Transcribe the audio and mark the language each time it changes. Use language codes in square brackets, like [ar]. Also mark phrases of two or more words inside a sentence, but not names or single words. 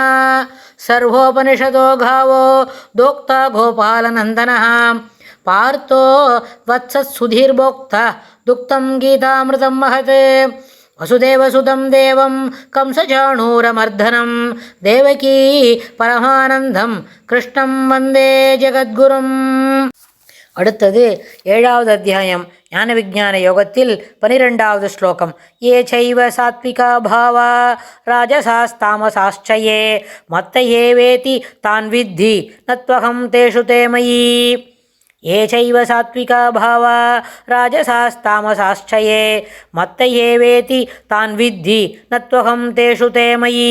[sa] सर्वोपनिषदो गावो दोक्ता गोपालनन्दनः पार्थो वत्सत्सुधीर्भोक्ता दुक्तं गीतामृतं महत्। वसुदेवसुतं देवं कंसचाणूरमर्दनं देवकी परमानन्दं कृष्णं वन्दे जगद्गुरुम्. [ta] அடுத்தது 7வது அத்தியாயம் ஞான விஞ்ஞான யோகத்தில் 12வது ஸ்லோகம். [sa] ये चैव सात्त्विका भावा राजसास्तामसाश्च ये मत्त एवेति तान् विद्धि न त्वहं तेषु ते मयि. ये चैव सात्त्विका भावा राजसास्तामसाश्च ये मत्त एवेति तान् विद्धि न त्वहं तेषु ते मयि.